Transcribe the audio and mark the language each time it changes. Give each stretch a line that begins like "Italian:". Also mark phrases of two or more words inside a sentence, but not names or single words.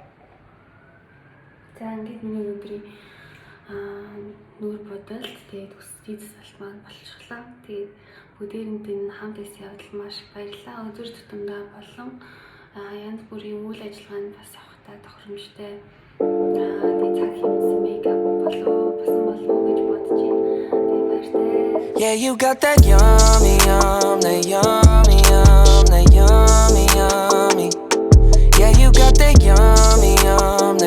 Mongolian: За ингээд миний өдрийн нүүр бодолт тэгээд өсвийн засалт маань болчихлоо. Тэгээд бүгдээрэнд энэ хамт байсан явдал маш баярлалаа. Өдөр тутамдаа болон янз бүрийн үйл ажиллагаанд бас авахтаа тохиромжтой тэгээд цаг хэмнэсэн мейкап басан болов уу гэж бодож байна. Тэгээд баяртай.
English: Yeah, you got that yummy, that yummy, that yummy, yummy. Yeah, you got that yummy,